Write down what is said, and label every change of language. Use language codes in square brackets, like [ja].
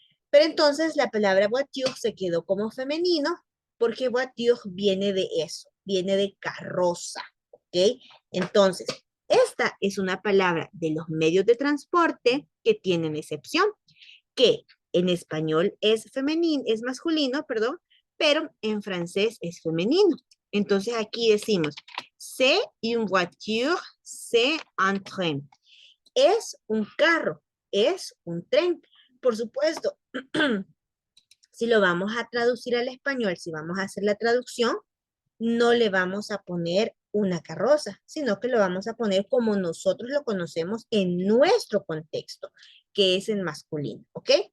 [es] Pero entonces la palabra voiture se quedó como femenino porque voiture viene de eso, viene de carroza, ¿ok? Entonces, esta es una palabra de los medios de transporte que tienen excepción, que en español es femenino, es masculino, perdón, pero en francés es femenino. [fr] Entonces aquí decimos, c'est une voiture, c'est un train. [es] Es un carro, es un tren. Por supuesto, si lo vamos a traducir al español, si vamos a hacer la traducción, no le vamos a poner una carroza, sino que lo vamos a poner como nosotros lo conocemos en nuestro contexto, que es en masculino, ¿ok?